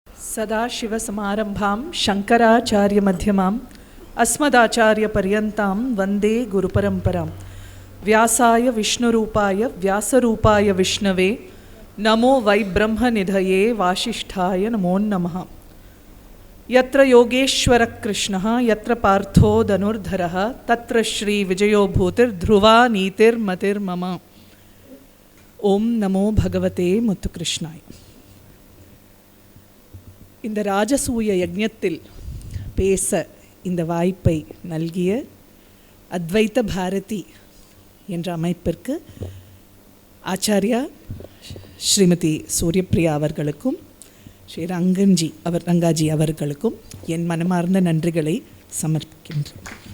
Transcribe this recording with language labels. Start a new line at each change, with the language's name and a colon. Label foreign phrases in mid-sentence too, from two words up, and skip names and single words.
Sanskrit: सदाशिवसमारम्भां शङ्कराचार्यमध्यमाम् अस्मदाचार्यपर्यन्तां वन्दे गुरुपरम्परां व्यासाय विष्णुरूपाय व्यासरूपाय विष्णवे नमो वै ब्रह्मनिधये वासिष्ठाय नमो नमः। यत्र योगेश्वरः कृष्णः यत्र पार्थो धनुर्धरः तत्र श्रीविजयो भूतिर्ध्रुवा नीतिर्मतिर्मम। ओम नमो भगवते मुत्तुकृष्णाय।
Tamil: இந்த ராஜசூய யஜ்ஞத்தில் பேச இந்த வாய்ப்பை நல்கிய அத்வைத பாரதி என்ற அமைப்பிற்கு ஆச்சாரியா ஸ்ரீமதி சூரியப்பிரியா அவர்களுக்கும் ஸ்ரீ ரங்காஜி அவர்களுக்கும் என் மனமார்ந்த நன்றிகளை சமர்ப்பிக்கின்றேன்.